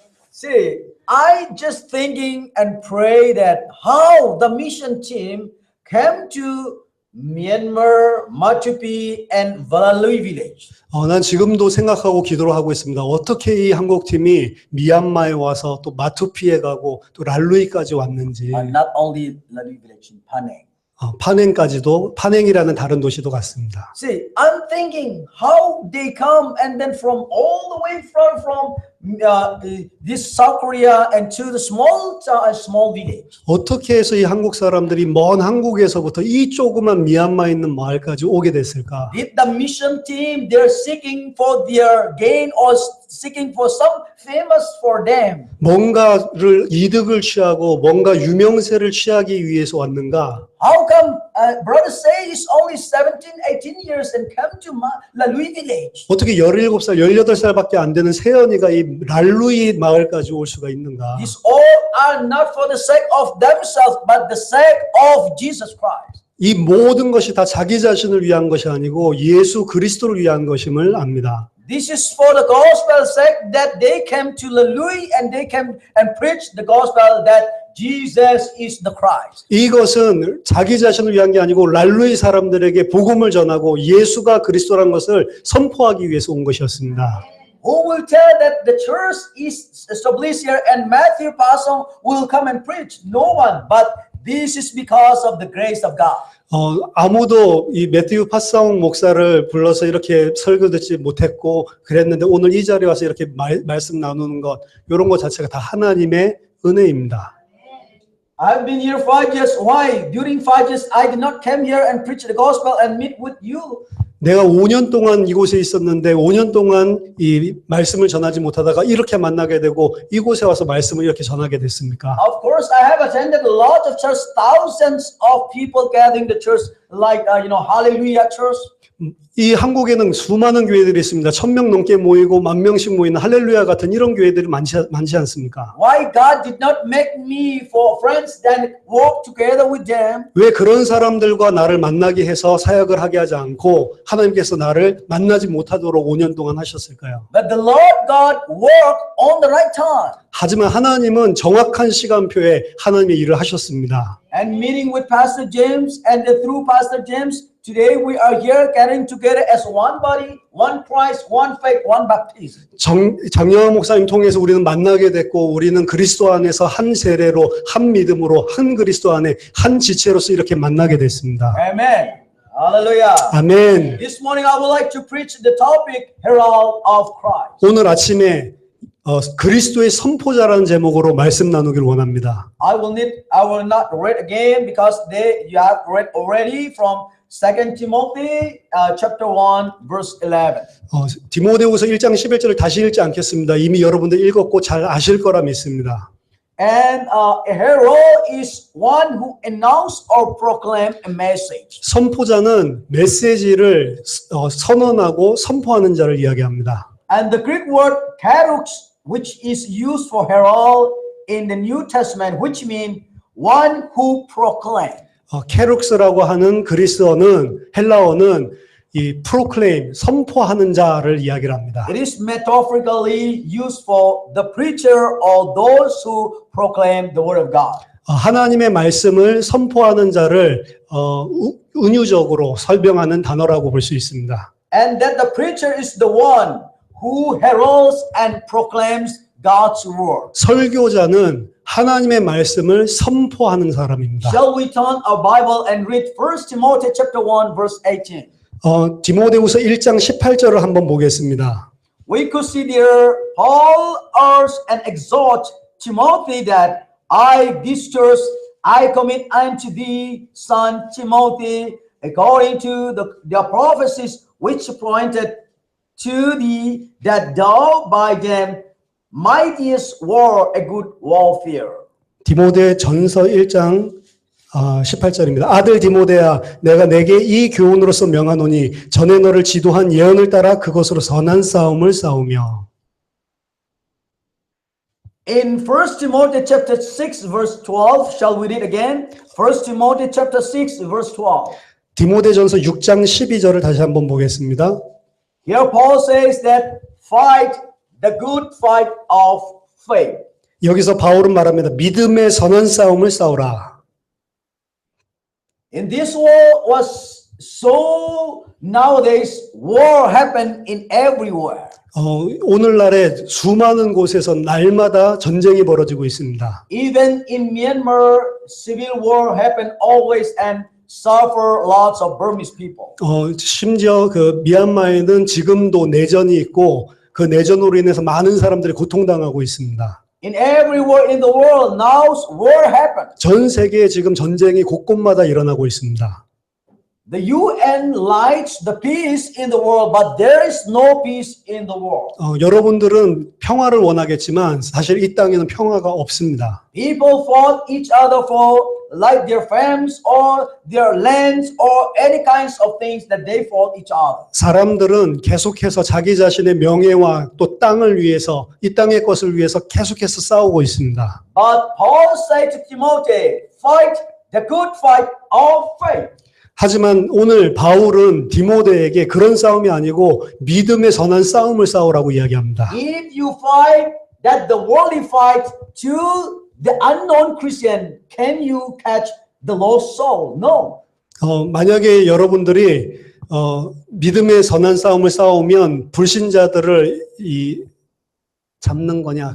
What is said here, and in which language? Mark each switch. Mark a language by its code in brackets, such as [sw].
[en] See, I just thinking and pray that how the mission team came to Myanmar, Matupi, and Valalui village. [ko] 난 지금도 생각하고 기도를 하고 있습니다. 어떻게 이 한국팀이 미얀마에 와서 또 마투피에 가고 또 랄루이까지 왔는지. [en] Not only Lalui village, in Paneng. [ko] 파냉까지도, 파냉이라는 다른 도시도 갔습니다. [en] See, I'm thinking how they come and then from all the way from this South Korea and to the small village. [ko] 어떻게 해서 이 한국 사람들이 먼 한국에서부터 이 조그만 미얀마에 있는 마을까지 오게 됐을까? [en] Did the mission team they're seeking for their gain or seeking for some famous for them? [ko] 뭔가를 이득을 취하고 뭔가 유명세를 취하기 위해서 왔는가? [en] How come brother say he's only 17, 18 years and come to Lalui village? [ko] 어떻게 17살, 18살밖에 안 되는 세연이가 이 랄루이 마을까지 올 수가 있는가? [en] These all are not for the sake of themselves, but the sake of Jesus Christ. [ko] 이 모든 것이 다 자기 자신을 위한 것이 아니고 예수 그리스도를 위한 것임을 압니다. [en] This is for the gospel's sake that they came to Lalui and they came and preached the gospel that Jesus is the Christ. [ko] 이것은 자기 자신을 위한 게 아니고 랄루이 사람들에게 복음을 전하고 예수가 그리스도라는 것을 선포하기 위해서 온 것이었습니다. [en] Who will tell that the church is established here and Matthew Passon will come and preach? No one, but this is because of the grace of God. [ko] 아무도 이 매튜 파사옹 목사를 불러서 이렇게 설교 듣지 못했고 그랬는데 오늘 이 자리에 와서 이렇게 말씀 나누는 것 이런 것 자체가 다 하나님의 은혜입니다. [en] I've been here 5 years. Why? During 5 years, I did not come here and preach the gospel and meet with you. [ko] 내가 5년 동안 이곳에 있었는데 5년 동안 이 말씀을 전하지 못하다가 이렇게 만나게 되고 이곳에 와서 말씀을 이렇게 전하게 됐습니까? [en] Of course, I have attended a lot of church, thousands of people gathering the church, like Hallelujah Church. [ko] 이 한국에는 수많은 교회들이 있습니다. 1000명 넘게 모이고 10,000명씩 모이는 할렐루야 같은 이런 교회들이 많지 않습니까? [en] Why God did not make me for friends then walk together with them? [ko] 왜 그런 사람들과 나를 만나게 해서 사역을 하게 하지 않고 하나님께서 나를 만나지 못하도록 5년 동안 하셨을까요? [en] But the Lord God worked on the right time. [ko] 하지만 하나님은 정확한 시간표에 하나님의 일을 하셨습니다. [en] And meeting with Pastor James and through Pastor James, today we are here gathering together as one body, one Christ, one faith, one baptism. [ko] 장영환 목사님 통해서 우리는 만나게 됐고 우리는 그리스도 안에서 한 세례로 한 믿음으로 한 그리스도 안에 한 지체로서 이렇게 만나게 됐습니다. [en] Amen. Hallelujah. [ko] 아멘. [en] This morning I would like to preach the topic Herald of Christ. [ko] 오늘 아침에 그리스도의 선포자라는 제목으로 말씀 나누길 원합니다. [en] I will not read again because you have read already from 2 Timothy chapter 1 verse 11. [ko] 디모데후서 1장 11절을 다시 읽지 않겠습니다. 이미 여러분들 읽었고 잘 아실 거라 믿습니다. [en] And a herald is one who announce or proclaim a message. [ko] 선포자는 메시지를 선언하고 선포하는 자를 이야기합니다. [en] And the Greek word karos, which is used for herald in the New Testament, which means one who proclaim. [ko] 케룩스라고 하는 그리스어는 헬라어는 이 proclaim 선포하는 자를 이야기를 합니다. [en] It is metaphorically used for the preacher or those who proclaim the word of God. [ko] 하나님의 말씀을 선포하는 자를 은유적으로 설명하는 단어라고 볼 수 있습니다. [en] And that the preacher is the one who heralds and proclaims God's word. [ko] 설교자는 하나님의 말씀을 선포하는 사람입니다. [en] Shall we turn our Bible and read 1 Timothy chapter 1 verse 18? [ko] 디모데후서 1장 18절을 한번 보겠습니다. [en] We could see there Paul urged and exhort Timothy that this church I commit unto thee, son Timothy, according to the prophecies which pointed to thee, that thou by them mightest war a good warfare. [ko] 디모데 전서 1장 18절입니다. 아들 디모데야, 내가 내게 이 교훈으로서 명하노니 전에 너를 지도한 예언을 따라 그것으로 선한 싸움을 싸우며. [en] In 1 Timothy chapter 6 verse 12, shall we read again? 1 Timothy chapter 6 verse 12. [ko] 디모데전서 6장 12절을 다시 한번 보겠습니다. [en] Here Paul says that fight the good fight of faith. [ko] 여기서 바울은 말합니다. 믿음의 선한 싸움을 싸우라. [en] In this world was so nowadays war happen in everywhere. [ko] 오늘날에 수많은 곳에서 날마다 전쟁이 벌어지고 있습니다. [en] Even in Myanmar, civil war happen always and suffer lots of Burmese people. [ko] 심지어 그 미얀마에는 지금도 내전이 있고 그 내전으로 인해서 많은 사람들이 고통당하고 있습니다. [en] In everywhere in the world, now war happened. [ko] 전 세계에 지금 전쟁이 곳곳마다 일어나고 있습니다. [en] The UN likes the peace in the world, but there is no peace in the world. [ko] 여러분들은 평화를 원하겠지만 사실 이 땅에는 평화가 없습니다. [en] People fought each other for like their families or their lands or any kinds of things that they fought each other. [ko] 사람들은 계속해서 자기 자신의 명예와 또 땅을 위해서 이 땅의 것을 위해서 계속해서 싸우고 있습니다. [en] But Paul said to Timothy, fight the good fight of faith. [ko] 하지만 오늘 바울은 디모데에게 그런 싸움이 아니고 믿음의 선한 싸움을 싸우라고 이야기합니다. [en] If you fight that the worldly fight to the unknown Christian, can you catch the lost soul? No. [ko] 만약에 여러분들이 믿음의 선한 싸움을 싸우면 불신자들을 잡는 거냐?